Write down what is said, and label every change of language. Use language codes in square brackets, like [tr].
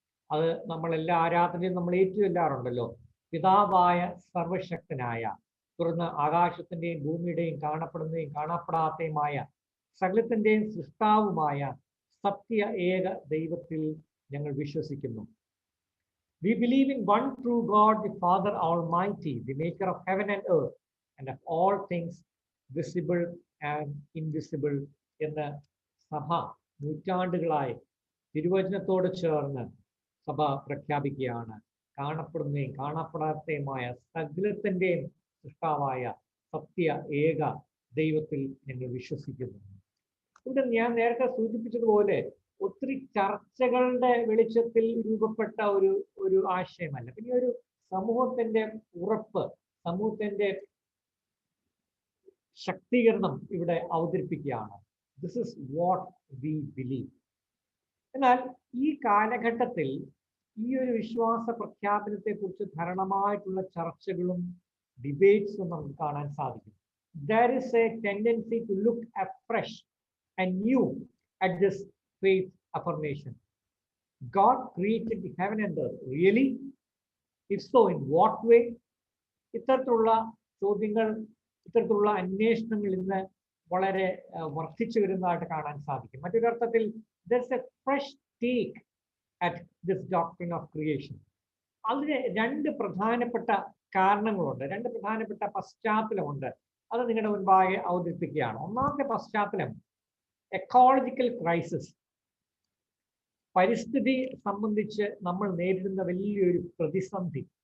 [ml] അത് നമ്മളെല്ലാ ആരാധനയും നമ്മൾ ഏറ്റുചൊല്ലാറുണ്ടല്ലോ. പിതാവായ സർവശക്തനായ, തുടർന്ന് ആകാശത്തിന്റെയും ഭൂമിയുടെയും കാണപ്പെടുന്നതും കാണപ്പെടാത്തതുമായ സകലത്തിന്റെയും സൃഷ്ടാവുമായ സത്യ ഏക ദൈവത്തിൽ ഞങ്ങൾ വിശ്വസിക്കുന്നു. [en] We believe in one true God, the Father Almighty, the maker of heaven and earth, and of all things visible and invisible. [ml] എന്ന് സഭ നൂറ്റാണ്ടുകളായി തിരുവചനത്തോട് ചേർന്ന് സഭ പ്രഖ്യാപിക്കുകയാണ്. കാണപ്പെടുന്നതും കാണപ്പെടാത്തതുമായ സകലത്തിന്റെയും സൃഷ്ടാവായ സത്യ ഏക ദൈവത്തിൽ ഞങ്ങൾ വിശ്വസിക്കുന്നു. ഇവിടെ ഞാൻ നേരത്തെ സൂചിപ്പിച്ചതുപോലെ ഒത്തിരി ചർച്ചകളുടെ വെളിച്ചത്തിൽ രൂപപ്പെട്ട ഒരു ആശയമല്ല. പിന്നെ ഒരു സമൂഹത്തിന്റെ ഉറപ്പ്, സമൂഹത്തിന്റെ ശക്തീകരണം ഇവിടെ അവതരിപ്പിക്കുകയാണ്. [en] This is what we believe. [ml] എന്നാൽ ഈ കാലഘട്ടത്തിൽ ഈ ഒരു വിശ്വാസ പ്രഖ്യാപനത്തെ കുറിച്ച് ധാരാളമായിട്ടുള്ള ചർച്ചകളും ഡിബേറ്റ്സും നമുക്ക് കാണാൻ സാധിക്കും. [en] There is a tendency to look afresh and new at this faith affirmation. God created the heaven and earth. Really? If so, in what way? [ml] ഇത്തരത്തിലുള്ള ചോദ്യങ്ങൾ, ഇത്തരത്തിലുള്ള അന്വേഷണങ്ങൾ ഇന്ന് വളരെ വർദ്ധിച്ചു വരുന്നതായിട്ട് കാണാൻ സാധിക്കും. മറ്റൊരർത്ഥത്തിൽ [en] there's a fresh take at this doctrine of creation. [ml] അതിന് രണ്ട് പ്രധാനപ്പെട്ട കാരണങ്ങളുണ്ട്, രണ്ട് പ്രധാനപ്പെട്ട പശ്ചാത്തലമുണ്ട്. അത് നിങ്ങളുടെ മുൻപാകെ അവതരിപ്പിക്കുകയാണ്. ഒന്നാമത്തെ പശ്ചാത്തലം എക്കോളജിക്കൽ ക്രൈസിസ്. പരിസ്ഥിതി സംബന്ധിച്ച് നമ്മൾ നേരിടുന്ന വലിയൊരു പ്രതിസന്ധി.